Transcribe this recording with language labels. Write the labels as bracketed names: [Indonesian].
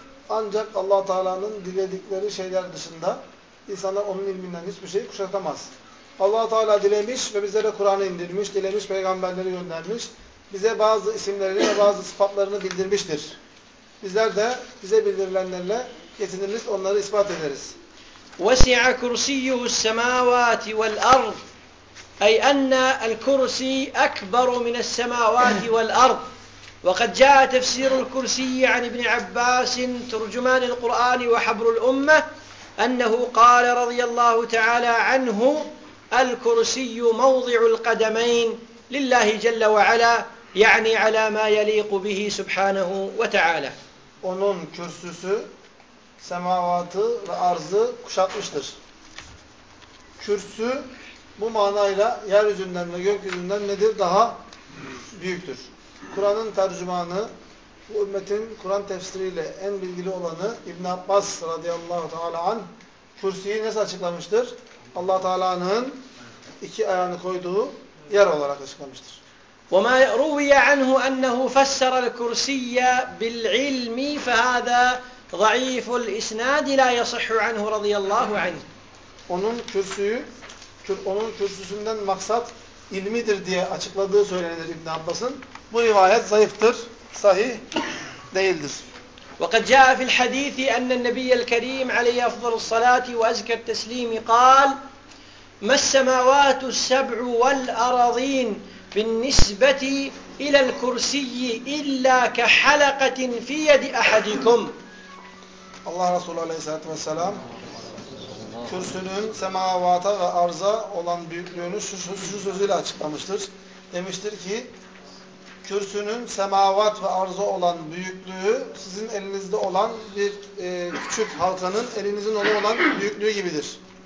[Turkish] Ancak Allah Teala'nın diledikleri şeyler dışında insanlar onun ilminden hiçbir şey kuşatamaz. Allah-u Teala dilemiş ve bizlere Kur'an'ı indirmiş, dilemiş peygamberleri göndermiş. Bize bazı isimlerini ve bazı sıfatlarını bildirmiştir. Bizler de bize bildirilenlerle yetiniriz, onları ispat ederiz. [Arabic] وَسِعَ كُرْسِيُّهُ السَّمَاوَاتِ وَالْأَرْضِ أي أن الكرسي أكبر من السماوات والأرض وقد جاء تفسير الكرسي عن ابن عباس ترجمان القرآن وحبر الأمة أنه قال رضي الله تعالى عنه الكرسي موضع القدمين لله جل وعلا يعني على ما يليق به سبحانه وتعالى [Turkish] onun kürsüsü semavatı ve arzı kuşatmıştır. Kürsü bu manayla yeryüzünden ve gökyüzünden nedir daha büyüktür. Kur'an'ın tercümanı, bu ümmetin Kur'an tefsiriyle en bilgili olanı İbn Abbas radıyallahu teala an kürsüyü nasıl açıklamıştır? Allah Teala'nın iki ayağını koyduğu yer olarak açıklamıştır. [Arabic] وما روي عنه أنه فسر الكرسي بالعلم فهذا ضعيف الإسناد لا يصح عنه رضي الله عنه. [Turkish] Onun kürsüyü onun kürsüsünden maksat ilmidir diye açıkladığı söylenir İbn Abbas'ın. Bu rivayet zayıftır, sahih değildir. [Arabic] وقد جاء في الحديث أن النبي الكريم عليه أفضل الصلاة وأزكى التسليم قال ما السماوات السبع والأراضين بالنسبة إلى الكرسي إلا كحلقة في يد أحدكم. [Turkish] Allah Resulü Aleyhisselatü Vesselam kürsünün semavata ve arza olan büyüklüğünü şu sözüyle açıklamıştır. Demiştir ki kürsünün semavat ve arza olan büyüklüğü sizin elinizde olan bir küçük halkanın elinizin onu olan büyüklüğü gibidir.